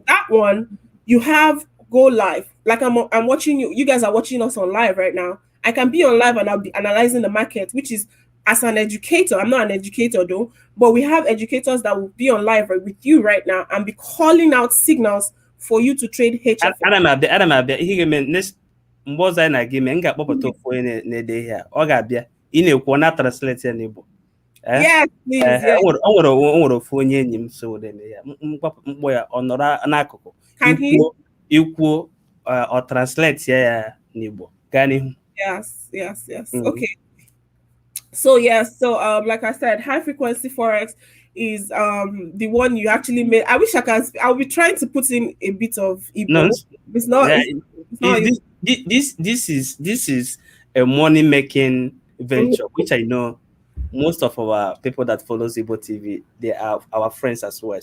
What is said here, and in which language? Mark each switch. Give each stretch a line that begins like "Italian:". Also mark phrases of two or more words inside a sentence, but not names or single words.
English: that one you have go live. Like I'm watching you. You guys are watching us on live right now. I can be on live and I'll be analyzing the market, which is as an educator. I'm not an educator though, but we have educators that will be on live right with you right now and be calling out signals for you to trade HFX.
Igbo: Ana m abịa ihe ga-eme mgbe ọzọ anyị na-aga ime m ga-akpọpụta ofu onye na-ede ihe a ọ ga-abịa ị na-ekwu ọ na-translate ya n'Igbo.
English: Yes, please. Yes.
Igbo: O nwere ofu onye enyi m so na-eme ya mkpọ ya ọ nọrọ n'akụkụ
English: Can he?
Igbo: ikwuo ọ translate ya n'Igbo gaa n'ihu.
English: Yes. Okay. So like I said, high frequency forex is the one you actually made. I wish I can. I'll be trying to put in a bit of Igbo. No, It's not. yeah, It's not. this is a money making venture, which I know most of our people that follows Igbo TV, they are our friends as well.